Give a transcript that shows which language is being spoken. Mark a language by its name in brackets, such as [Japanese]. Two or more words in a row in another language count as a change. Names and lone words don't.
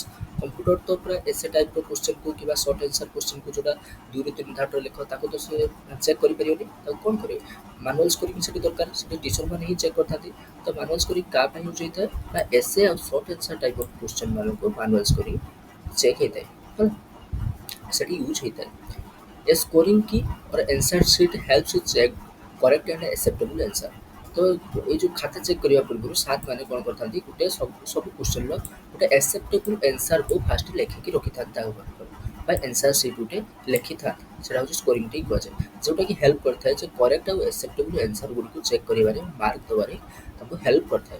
[Odia] କମ୍ପ୍ୟୁଟର ତ ପୁରା [English] essay type-r [Odia] କ୍ୱେଶ୍ଚନ୍କୁ କିମ୍ବା [English] short answer question-ku [Odia] ଯେଉଁଟା 2-3 ଧାପର ଲେଖ ତାକୁ ତ ସେ ଚେକ୍ କରିପାରିବନି, ତାକୁ କ'ଣ କରିବେ? [English] manual scoring [Odia] ସେଠି ଦରକାର, ସେଠି ଟିଚର୍ ମାନେ ହିଁ ଚେକ୍ କରିଥାନ୍ତି। ତ [English] manual scoring [Odia] କାହା ପାଇଁ ୟୁଜ୍ ହେଇଥାଏ ନା ଏସେ ଆଉ [English] short answer type of question [Odia] ମାନଙ୍କୁ [English] manual scoring check [Odia] ହେଇଥାଏ, ହେଲା ସେଠି ୟୁଜ୍ ହେଇଥାଏ। [English] A scoring key or answer sheet helps you check correct and acceptable answer। [Odia] ତ ଏଇ ଯେଉଁ ଖାତା ଚେକ୍ କରିବା ପୂର୍ବରୁ ସାର୍ ମାନେ କ'ଣ କରିଥାନ୍ତି ଗୋଟେ ସବୁ କ୍ୱେଶ୍ଚନ୍ର ଗୋଟେ [English] acceptable answer-ku [Odia] ଫାଷ୍ଟ ଲେଖିକି ରଖିଥାନ୍ତି ତା ଉପରେ ବା [English] answer sheet [Odia] ଗୋଟେ ଲେଖିଥାନ୍ତି। ସେଇଟା ହେଉଛି ସ୍କୋରିଂଟି କୁହାଯାଏ, ଯେଉଁଟାକି ହେଲ୍ପ କରିଥାଏ ଯେ କରେକ୍ଟ ଆଉ [English] acceptable answer [Odia] ଗୁଡ଼ିକୁ ଚେକ୍ କରିବାରେ ମାର୍କ ଦେବାରେ ତାଙ୍କୁ ହେଲ୍ପ କରିଥାଏ।